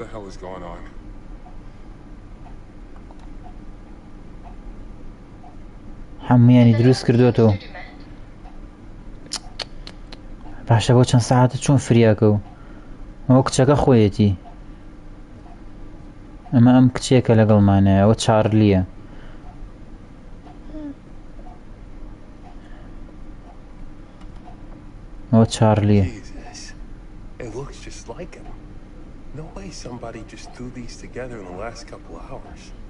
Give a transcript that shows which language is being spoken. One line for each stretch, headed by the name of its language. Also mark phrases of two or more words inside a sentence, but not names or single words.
Central Kurdish: هەمویانی دروست کردوێتەوە باشە بۆ چەند ساعتە چۆن فریاکە و ئەوە کچەکە خۆیەتی ئەمە ئەم کچێکە لەگەڵمانە ئەوە چارلیە ئەوە چارلیە
English: It looks just like him. No way somebody just threw these together in the last couple hours.